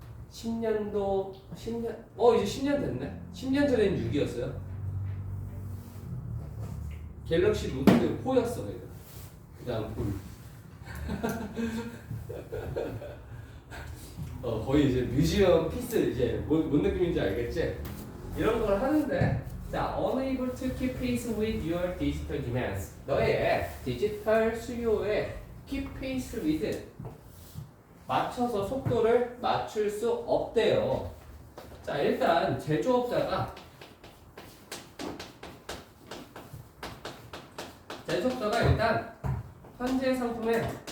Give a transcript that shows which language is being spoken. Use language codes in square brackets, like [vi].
[ko] 10년도 10년 이제 10년 됐네. 10년 전에는 6이었어요. 갤럭시 노트 4였어. 그다음 볼. 거의 이제 뮤지엄 피스 이제 뭔 느낌인지 알겠지? 이런 걸 하는데 자, [en] unable to keep pace with your digital demands. [ko] 너의 디지털 수요에 [en] keep pace with [ko] 맞춰서 속도를 맞출 수 없대요. 자, 일단 제조업자가 일단 현재 상품에